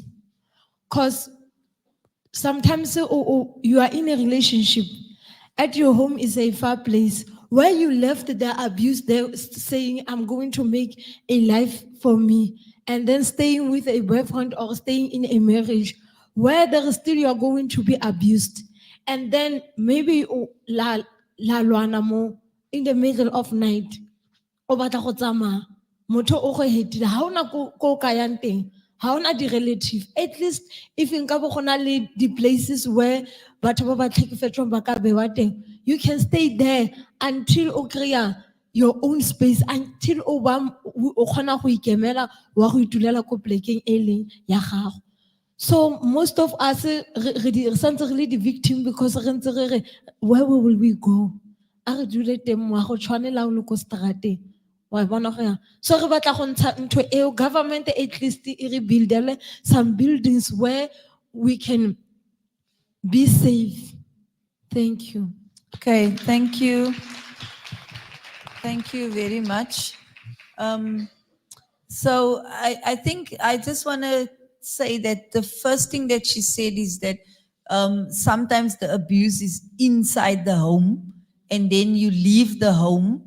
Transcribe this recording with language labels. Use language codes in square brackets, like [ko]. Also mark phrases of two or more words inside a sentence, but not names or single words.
[en] Because sometimes you are in a relationship, at your home is a far place. Where you left the abuse, they're saying, I'm going to make a life for me. And then staying with a boyfriend or staying in a marriage where there is still you're going to be abused. And then maybe [tn] la lwana mo [en] in the middle of night. [tn] O batla go tsamaya, motho o go hetile, ha ona ko o ka yang teng, ha ona di-relative. [en] At least if [tn] nka bo go na le di-places where batho ba ba tlhekefetswang ba ka bewa teng, [en] you can stay there until [tn] o kry-a [en] your own space, until [tn] o kgona go ikemela wa go itulela ko plekeng e leng ya gago. [en] So most of us [tn] re santse re le di-victim because re ntse re re, [en] where will we go? [tn] A re dule teng mo go tshwanela o le ko strateng. Wa bona go yang. So re batla go ntsha ntho eo, [en] government at least [tn] e re buildele [en] some buildings where we can be safe. Thank you. Okay, thank you. Thank you very much. So I think I just want to say that the first thing that she said is that sometimes the abuse is inside the home, and then you leave the home.